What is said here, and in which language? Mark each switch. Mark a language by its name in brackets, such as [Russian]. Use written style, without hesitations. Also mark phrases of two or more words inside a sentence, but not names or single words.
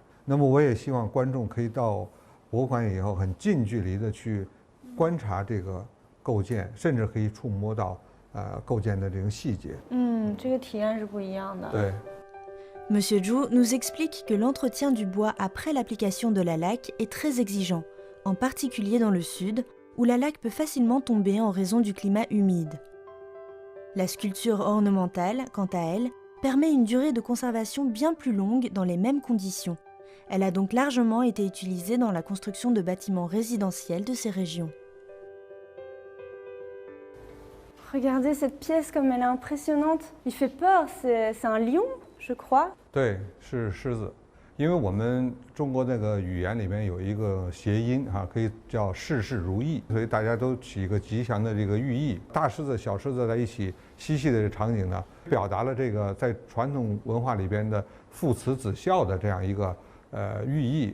[Chinese] 那么我也希望观众可以到博物馆以后很近距离的去观察这个构建，甚至可以触摸到构建的这个细节。这个体验是不一样的。对。 [French] Monsieur Zhu nous explique que l'entretien du bois après l'application de la laque est très exigeant, en particulier dans le sud, où la laque peut facilement tomber en raison du climat humide. La sculpture ornementale, quant à elle, permet une durée de conservation bien plus longue dans les mêmes conditions. Elle a donc largement été utilisée dans la construction de bâtiments résidentiels de ces régions. Regardez cette pièce comme elle est impressionnante. Il fait peur, c'est un lion, je crois. [Chinese] 对，是狮子，因为我们中国那个语言里面有一个谐音可以叫事事如意，所以大家都起一个吉祥的这个寓意。大狮子、小狮子在一起嬉戏的这个场景呢，表达了这个在传统文化里边的父慈子孝的这样一个寓意。